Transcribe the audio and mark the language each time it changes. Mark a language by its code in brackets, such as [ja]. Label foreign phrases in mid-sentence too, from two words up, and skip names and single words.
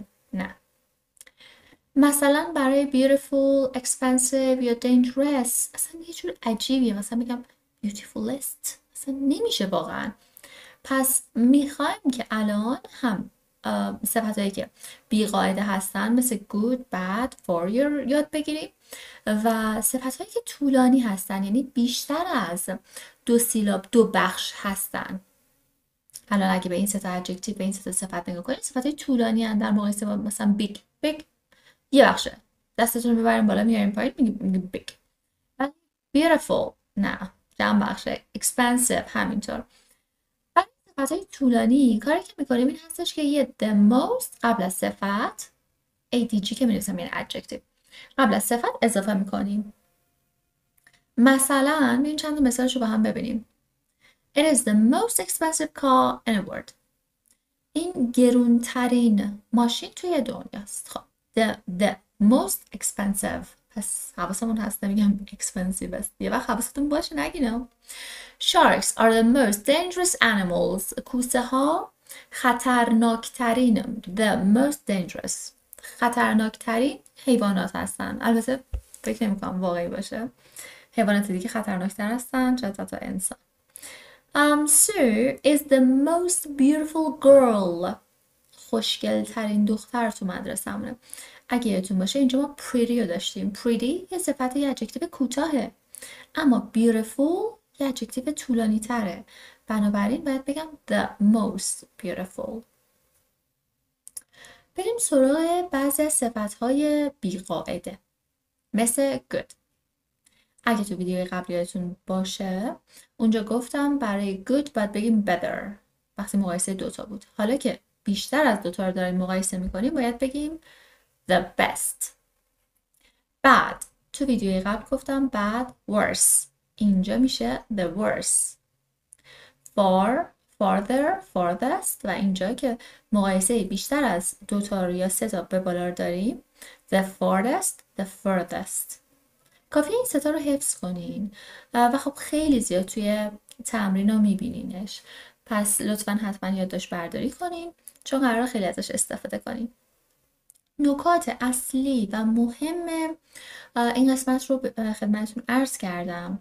[fa] نه. مثلا برای [en] beautiful, expensive [fa] یا dangerous اصلا یه جور عجیبیه. مثلا بگم beautifulest اصلا نمیشه واقعا. پس میخوایم که الان هم صفت هایی که بیقاعده هستن مثل [en] good, bad, for [fa] یاد بگیریم و صفت هایی که طولانی هستن، یعنی بیشتر از 2 سیلاب 2 بخش هستن. الان اگه به این سه تا ادجکتیو، به این سه تا صفت نگاه کنید، صفت های طولانی هستن در مقایسه با مثلا big یه بخشه، دستتون رو ببریم بالا میاریم پایین میگیم big. ولی beautiful نه، جمع بخشه. expensive همینطور. صفت‌های طولانی کاری که میکنیم این هستش که یه [en] the most [fa] قبل از صفت adg که می‌نویسم یعنی adjective قبل از صفت اضافه میکنیم. مثلا این چند تا مثالش رو با هم ببینیم. [en] It is the most expensive car in the world. [fa] این گرونترین ماشین توی دنیاست. خب [en] the most expensive، [fa] پس حواسمون هست نمیگم expensive است. یه وقت حواستون باشه نگینم. [en] Sharks are the most dangerous animals. [fa] کوسه ها خطرناکترین [en] the most dangerous [fa] خطرناکترین حیوانات هستن. البته فکر نمی کنم واقعی باشه. حیوانات دیگه خطرناکتر هستن، شاید حتی انسان. [en] Sue is the most beautiful girl. [fa] خوشگل ترین دختر تو مدرسه همونه. اگه یادتون باشه اینجا ما pretty رو داشتیم. pretty یه صفت، یه ادجکتیو کوتاهه، اما beautiful یه ادجکتیو طولانی تره. بنابراین باید بگم [en] the most beautiful. [fa] بریم سراغ بعضی از صفت‌های بیقاعده. مثل good. اگه تو ویدیوی قبلی یادتون باشه اونجا گفتم برای good باید بگیم better وقتی مقایسه دوتا بود. حالا که بیشتر از دوتا رو داریم مقایسه میکنیم باید بگیم [en] the best. [fa] bad تو ویدیوی قبل گفتم [en] bad worse. [fa] اینجا میشه [en] the worse. far farther farthest [fa] و اینجا که مقایسه بیشتر از دوتا رو یا سه تا به بالا رو داریم [en] the farthest the furthest. [fa] کافیه این ستا رو حفظ کنین و خب خیلی زیاد توی تمرین رو میبینینش، پس لطفا حتما یادداشت برداری کنین چون قرار خیلی ازش استفاده کنین. نکات اصلی و مهم این قسمت رو خدمتتون عرض کردم.